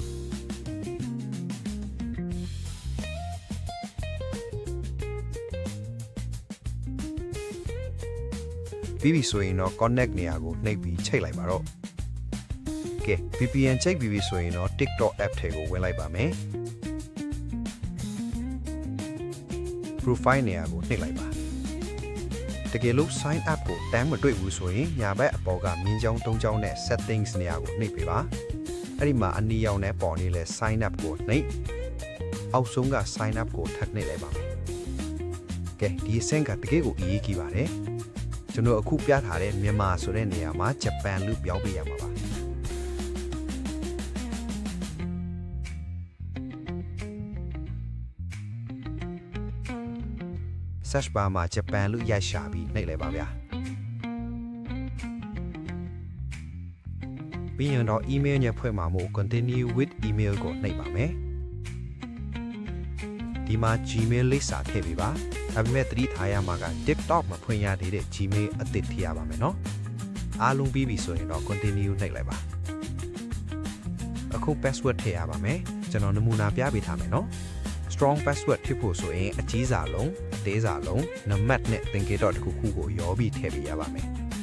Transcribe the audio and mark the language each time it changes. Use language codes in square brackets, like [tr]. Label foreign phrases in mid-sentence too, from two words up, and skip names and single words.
[my] ပြီးပြီဆိုရင်တော့ connect နေရာကိုနှိပ်ပြီးချိတ်လိုက်ပါတော့ကဲ VPN ချိတ်ပြီးပြီဆိုရင်တော့ TikTok app ထဲကိုဝင်လိုက်ပါမယ် profile နေရာကိုနှိပ်လိုက်ပါတကယ်လို့ [en] sign up [my] ကိုတန်းမတွေ့ဘူးဆိုရင်ညာဘက်အပေါ်ကမြင်းချောင်း၃ချောင်းနဲ့ settings နေရာကိုနှိပ်ပေးပါအဲ့ဒီမှာအနီရောင်နဲ့ပေါ်နေလဲ [en] sign up [my] ကိုနှိပ်အောက်ဆုံးက [en] sign up [my] ကိုထပ်နှိပ်လိုက်ပါမယ်ကဲဒီအဆင့်ကတကယ်ကိုအရေးကြီးပါတယ်ကျွန်တော်အခုပြထားတဲ့မြန်မာဆိုတဲ့နေရာမှာဂျပန်လို့ပြောင်းပေးရမှာပါ [en] search bar [my] မှာဂျပန်လို့ရိုက်ရှာပြီးနှိပ်လိုက်ပါဗျာပြီးရင်တော့ email ညဖွင့်မှာမို့ [en] continue with email [my] ကိုနှိပ်ပါမယ် ဒီမှာ Gmail လိပ်စာထည့်ပေးပါဒါပေမဲ့သတိထားရမှာက TikTok မဖွင့်ရသေးတဲ့ Gmail အသစ်ထည့်ရပါမယ်နော်အားလုံးပြီးပြီဆိုရင်တော့ continue နှိပ်လိုက်ပါအခု password ထည့်ရပါမယ်ကျွန်တော်နမူနာပြပေးထားမယ်နော် [en] strong password [my] ဖြစ်ဖို့ဆိုရင်အကြီးစာလုံးအသေးစာလုံးနံပါတ်နဲ့သင်္ကေတတစ်ခုခုကိုရောပြီးထည့်ပေးရပါမယ်